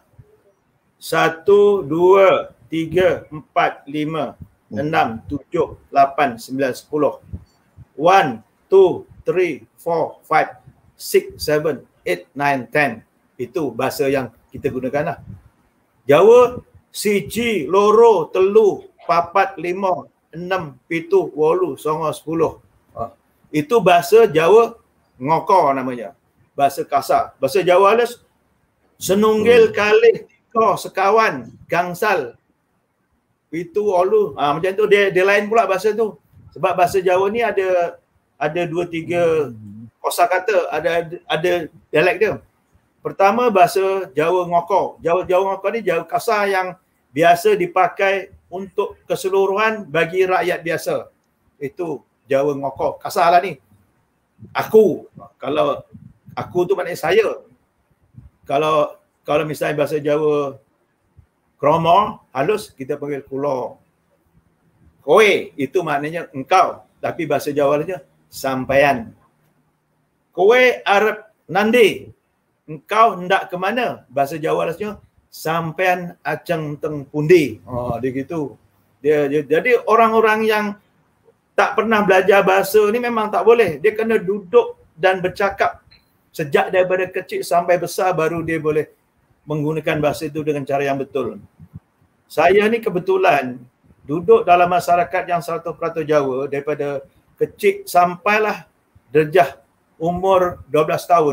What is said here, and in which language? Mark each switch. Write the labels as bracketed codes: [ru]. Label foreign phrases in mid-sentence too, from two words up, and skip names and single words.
[ms] 1, 2, 3, 4, 5, 6, 7, 8, 9, 10. 1, 2, 3, 4, 5, 6, 7, 8, 9, 10. 1, 2, 3, 4, 5, 6, 7, 8, 9, 10. Itu bahasa yang kita gunakan lah. [jv] Jawa, siji, loro, telu, papat, lima, enam, pitu, wolu, songo, 10. [ms] Itu bahasa Jawa ngoko namanya. Bahasa kasar. Bahasa Jawa halus, [jv] senunggil, kalih, tiga, sekawan, gangsal, pitu, wolu. [ms] Macam tu dia lain pula bahasa tu. Sebab bahasa Jawa ni ada 2-3 kosakata, ada dialek dia. Pertama bahasa Jawa ngoko. Jawa ngoko ni Jawa kasar yang biasa dipakai untuk keseluruhan bagi rakyat biasa. Itu Jawa ngoko. Kasar lah ni. Aku. Kalau aku tu maknanya saya. Kalau misalnya bahasa Jawa kromo, halus, kita panggil kulo. Kowe itu maknanya engkau, tapi bahasa Jawanya sampean. [jv] Kowe arep nandi, [ms] engkau hendak ke mana? Bahasa Jawanya [jv] sampean ajeng teng pundi. [ms] Oh, dia gitu. Jadi orang-orang yang tak pernah belajar bahasa ni memang tak boleh. Dia kena duduk dan bercakap sejak daripada kecil sampai besar baru dia boleh menggunakan bahasa itu dengan cara yang betul. Saya ni kebetulan duduk dalam masyarakat yang 100% Jawa daripada kecil sampailah darjah umur 12 tahun.